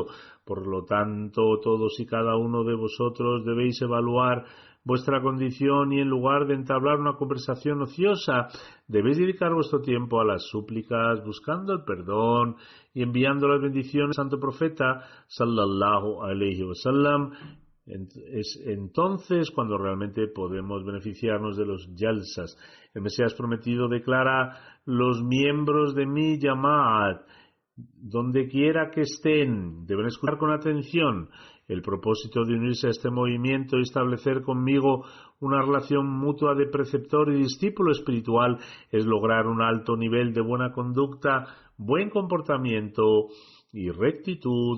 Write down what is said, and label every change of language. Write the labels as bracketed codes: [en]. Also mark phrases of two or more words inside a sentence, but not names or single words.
[es] Por lo tanto, todos y cada uno de vosotros debéis evaluar vuestra condición y en lugar de entablar una conversación ociosa, debéis dedicar vuestro tiempo a las súplicas, buscando el perdón y enviando las bendiciones al Santo Profeta [ar] صلى الله عليه و سلم. [es] Es entonces cuando realmente podemos beneficiarnos de los Jalsas. El Mesías prometido declara: los miembros de mi Yama'at, donde quiera que estén, deben escuchar con atención. El propósito de unirse a este movimiento y establecer conmigo una relación mutua de preceptor y discípulo espiritual es lograr un alto nivel de buena conducta, buen comportamiento y rectitud.